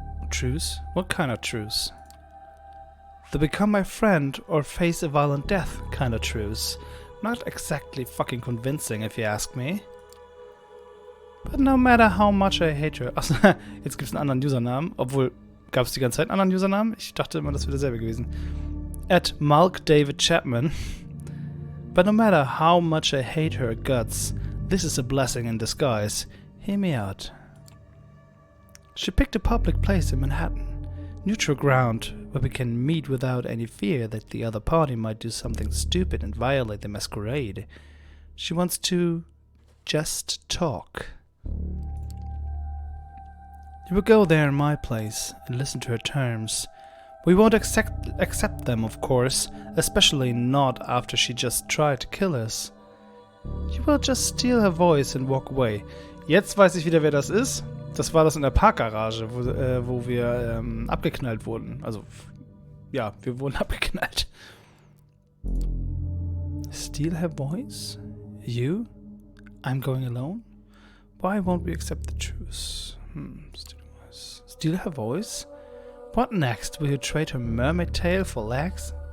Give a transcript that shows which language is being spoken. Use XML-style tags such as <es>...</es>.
<en>Truce? What kind of truce? The become my friend or face a violent death kind of truce. Not exactly fucking convincing, if you ask me. But no matter how much I hate her.</en> <de>Achso, jetzt gibt's einen anderen Usernamen. Obwohl, gab es die ganze Zeit einen anderen Usernamen? Ich dachte immer, das wäre derselbe gewesen. @Malk David Chapman.</de> <en>But no matter how much I hate her guts, this is a blessing in disguise. Hear me out. She picked a public place in Manhattan, neutral ground where we can meet without any fear that the other party might do something stupid and violate the masquerade. She wants to just talk. You will go there in my place and listen to her terms. We won't accept them, of course, especially not after she just tried to kill us. You will just steal her voice and walk away.</en> <de>Jetzt weiß ich wieder, wer das ist. Das war das in der Parkgarage, wo wir abgeknallt wurden. Also, ja, wir wurden abgeknallt.</de> <en>Steal her voice? You? I'm going alone? Why won't we accept the truce? Steal her voice? What next? Will you trade her mermaid tail for legs?</en>